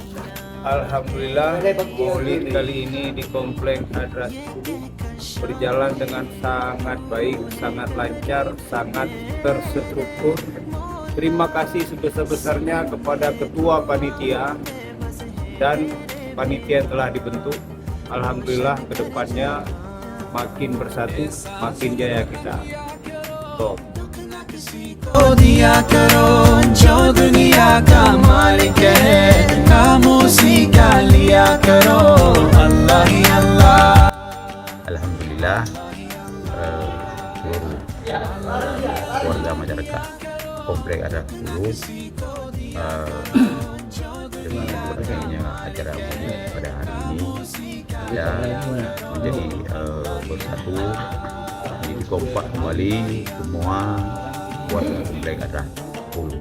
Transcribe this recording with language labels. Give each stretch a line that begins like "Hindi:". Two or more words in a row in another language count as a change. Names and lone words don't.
Indonesian: Alhamdulillah, Maulid kali ini di Komplek Hadrah 10 berjalan dengan sangat baik, sangat lancar, sangat terstruktur. Terima kasih sebesar-besarnya kepada Ketua Panitia dan panitia yang telah dibentuk. Alhamdulillah kedepannya makin bersatu, makin jaya kita. Top.
Hindi: दिया करो, जो दुनिया का मालिक है, नाम उसी का लिया करो. अल्लाह ही अल्लाह.
Indonesian: Alhamdulillah seluruh warga masyarakat Komplek Hadrah 10 dengan berakhirnya acara Maulid pada hari ini dan menjadi bersatu, menjadi kompak kembali semua warga Komplek Hadrah 10.